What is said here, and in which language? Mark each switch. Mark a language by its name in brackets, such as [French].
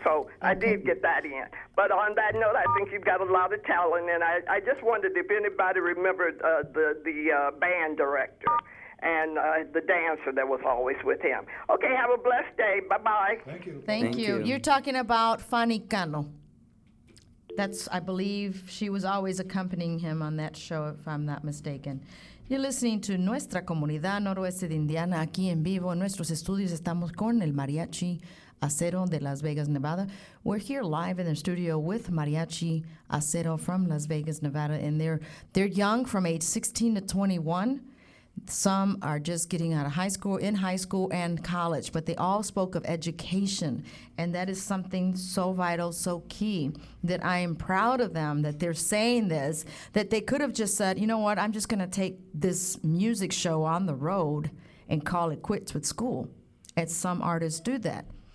[English] So I did get that in. But on that note, I think you've got a lot of talent, and I just wondered if anybody remembered the band director and the dancer that was always with him. Okay, have a blessed day. Bye-bye. Thank you. Thank you. You're talking about Fanny Cano. That's, I believe, she was always accompanying him on that show, if I'm not mistaken. You're listening to Nuestra Comunidad Noroeste de Indiana, [Spanish] aquí en vivo. En nuestros estudios estamos con el Mariachi Acero de Las Vegas, Nevada. [English] We're here live in the studio with Mariachi Acero from Las Vegas, Nevada, and they're young, from age 16 to 21. Some are just getting out of high school, in high school and college, but they all spoke of education, and that is something so vital, so key, that I am proud of them that they're saying this, that they could have just said, you know what, I'm just going to take this music show on the road and call it quits with school, as some artists do that.